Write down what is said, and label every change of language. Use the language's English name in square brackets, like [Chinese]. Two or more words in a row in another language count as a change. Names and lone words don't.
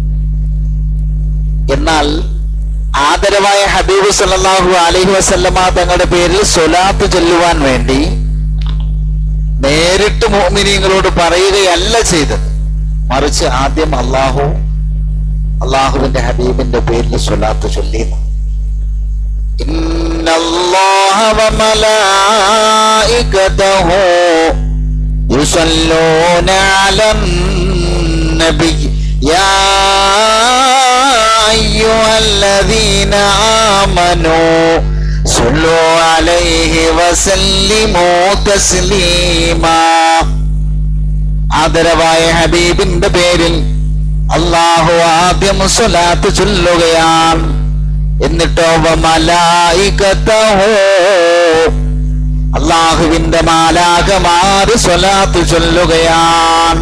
[Malayalam] എന്നാൽ ആദരവായ ഹബീബ് [Arabic] صلى الله عليه وسلم [Malayalam] തങ്ങളുടെ പേരിൽ സ്വലാത്ത് ചൊല്ലുവാൻ വേണ്ടി നേരിട്ട് മുഅ്മിനീങ്ങളോട് പറയുകയല്ല ചെയ്തത്. മറിച്ച് ആദ്യം അള്ളാഹുവിന്റെ ഹബീബിന്റെ പേരിൽ സ്വലാത്ത് ചൊല്ലിയിരുന്നു. [Arabic] إن الله وملائكته يصلون على النبي يا أيها الذين آمنوا صلوا عليه وسلموا تسليما. [Malayalam] ആദരവായ ഹബീബിന്റെ പേരിൽ അല്ലാഹു ആദ്യം സ്വലാത്ത് ചൊല്ലുകയാണ്. എന്നിട്ടോ അള്ളാഹുവിന്റെ മാലാഖമാര് സ്വലാത്ത് ചൊല്ലുകയാണ്.